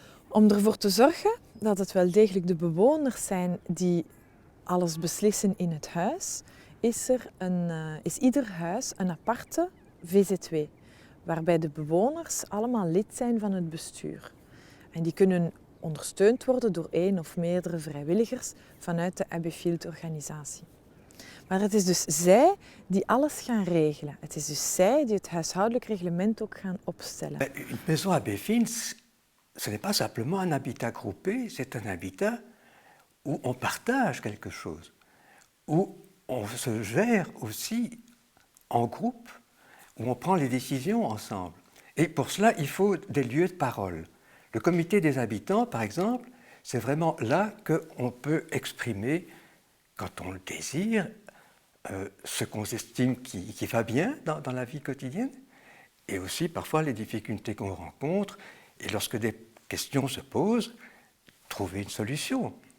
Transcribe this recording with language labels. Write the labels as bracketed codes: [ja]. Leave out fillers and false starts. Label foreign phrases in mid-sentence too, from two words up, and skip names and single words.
[nl] Om ervoor te zorgen dat het wel degelijk de bewoners zijn die alles beslissen in het huis, is ieder huis een aparte VZW, waarbij de bewoners allemaal lid zijn van het bestuur. En die kunnen ondersteund worden door één of meerdere vrijwilligers vanuit de Abbeyfield-organisatie. Maar het is dus zij die alles gaan regelen. Het is dus zij die het huishoudelijk reglement ook gaan opstellen. [fr] Une maison Abbeyfield, ce n'est pas simplement un habitat groupé, c'est un habitat où on partage quelque chose, où on se gère aussi en groupe, où on prend les décisions ensemble. Et pour cela, il faut des lieux de parole. Le comité des habitants, par exemple, c'est vraiment là qu'on peut exprimer, quand on le désire, ce qu'on estime qui va bien dans la vie quotidienne, et aussi parfois les difficultés qu'on rencontre, et lorsque des questions se posent, trouver une solution.